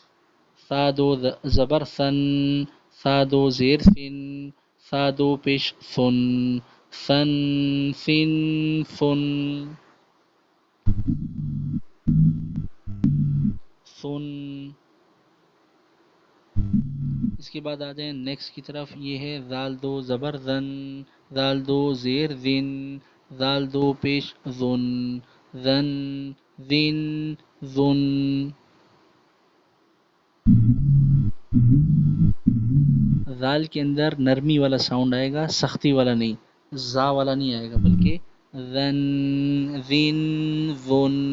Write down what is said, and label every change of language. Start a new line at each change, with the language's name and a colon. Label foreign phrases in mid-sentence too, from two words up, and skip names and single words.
Urdu: سا دو زبر سن، سا دو زیر سن، سا دو پیش سن، سن سن سن سن. اس کے بعد آ جائیں نیکسٹ کی طرف. یہ ہے زال دو زبر زن، زال دو زیر زن، زال دو پیش زن، زن زن زن. زال کے اندر نرمی والا ساؤنڈ آئے گا، سختی والا نہیں، زا والا نہیں آئے گا، بلکہ زن زن زن.